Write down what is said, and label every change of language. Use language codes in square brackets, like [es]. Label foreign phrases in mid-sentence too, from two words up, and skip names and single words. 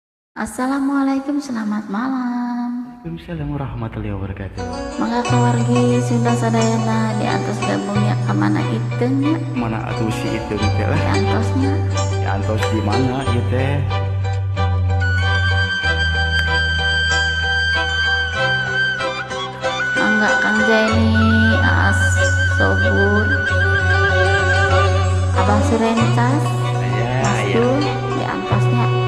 [id] Assalamualaikum, selamat malam. [ar] Waalaikumsalam warahmatullahi wabarakatuh. [su] Mangga keluargi sudah sadayana di antos gabungnya [id] kemana itu [su] nya? Mana atuh si itu teh lah? Di antosnya. Di antos di mana ieu teh? Mangga Kang Jaini, Aas Sobur, Abah Surentas, Mas Dul di antosnya.